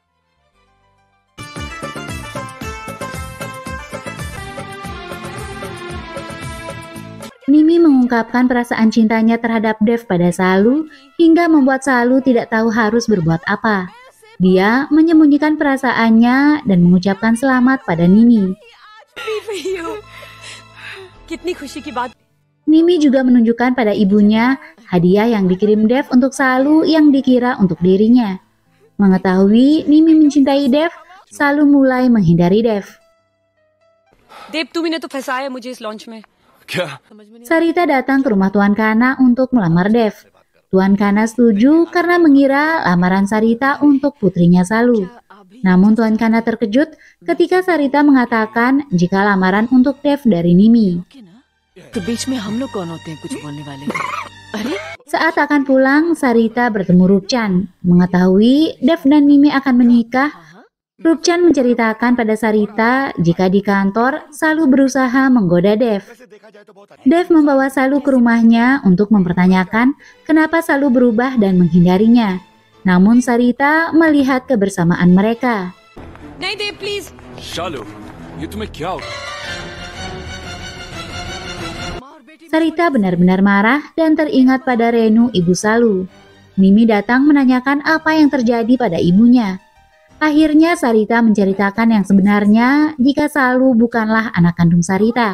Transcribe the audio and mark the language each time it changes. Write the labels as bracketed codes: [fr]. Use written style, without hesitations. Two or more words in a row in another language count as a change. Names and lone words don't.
[id] Nimi mengungkapkan perasaan cintanya terhadap Dev pada Salu hingga membuat Salu tidak tahu harus berbuat apa. Dia menyembunyikan perasaannya dan mengucapkan selamat pada Nimi. [hi] कितनी खुशी की बात। [id] Nimi juga menunjukkan pada ibunya hadiah yang dikirim Dev untuk Salu yang dikira untuk dirinya. Mengetahui Nimi mencintai Dev, Salu mulai menghindari Dev. [hi] देव तुमने तो फंसाया मुझे इस लॉन्च में। क्या? [id] Sarita datang ke rumah Tuan Kana untuk melamar Dev. Tuan Kana setuju karena mengira lamaran Sarita untuk putrinya Salu. Namun Tuan Kana terkejut ketika Sarita mengatakan jika lamaran untuk Dev dari Nimi. [hi] तो बीच में हम लोग कौन होते हैं कुछ बोलने वाले? अरे [id] Saat akan pulang, Sarita bertemu Rupchan. Mengetahui Dev dan Nimi akan menikah, Rupchan menceritakan pada Sarita jika di kantor Salu berusaha menggoda Dev. Dev membawa Salu ke rumahnya untuk mempertanyakan kenapa Salu berubah dan menghindarinya. Namun Sarita melihat kebersamaan mereka. [hi] नहीं देव प्लीज। शालू, ये तुम्हें क्या हो? [id] Sarita benar-benar marah dan teringat pada Renu, ibu Salu. Nimi datang menanyakan apa yang terjadi pada ibunya. Akhirnya Sarita menceritakan yang sebenarnya jika Salu bukanlah anak kandung Sarita.